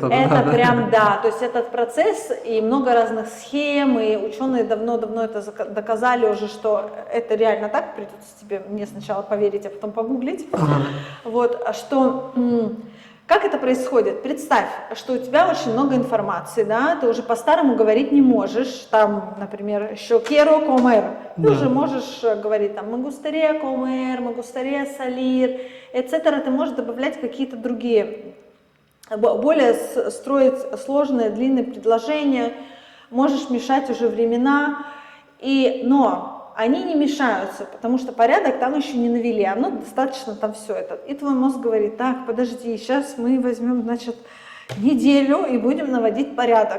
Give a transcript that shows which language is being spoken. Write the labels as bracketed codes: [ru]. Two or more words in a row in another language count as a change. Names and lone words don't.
[ru] Это прям, да, то есть этот процесс и много разных схем, и ученые давно-давно это доказали уже, что это реально так, придется тебе мне сначала поверить, а потом погуглить. Вот, что... Как это происходит? Представь, что у тебя очень много информации, да, ты уже по-старому говорить не можешь, там, например, еще [es] quiero comer, [ru] ты уже можешь говорить там [es] me gustaría comer, me gustaría salir, etc. [ru] Ты можешь добавлять какие-то другие, более строить сложные, длинные предложения, можешь мешать уже времена, но они не мешаются, потому что порядок там еще не навели, оно достаточно там все это. И твой мозг говорит, так, подожди, сейчас мы возьмем, значит, неделю и будем наводить порядок.